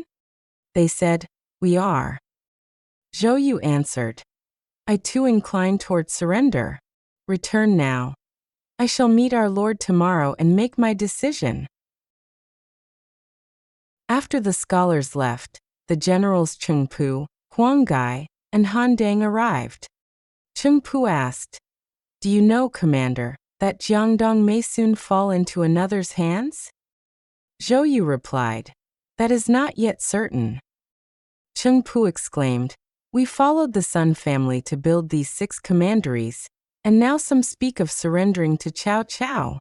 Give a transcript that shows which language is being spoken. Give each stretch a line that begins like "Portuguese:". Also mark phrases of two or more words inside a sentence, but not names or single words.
English: They said, "We are." Zhou Yu answered, "I too incline toward surrender. Return now. I shall meet our lord tomorrow and make my decision." After the scholars left, the generals Cheng Pu, Huang Gai, and Han Dang arrived. Cheng Pu asked, "Do you know, Commander, that Jiangdong may soon fall into another's hands?" Zhou Yu replied, "That is not yet certain." Cheng Pu exclaimed, "We followed the Sun family to build these 6 commanderies, and now some speak of surrendering to Cao Cao.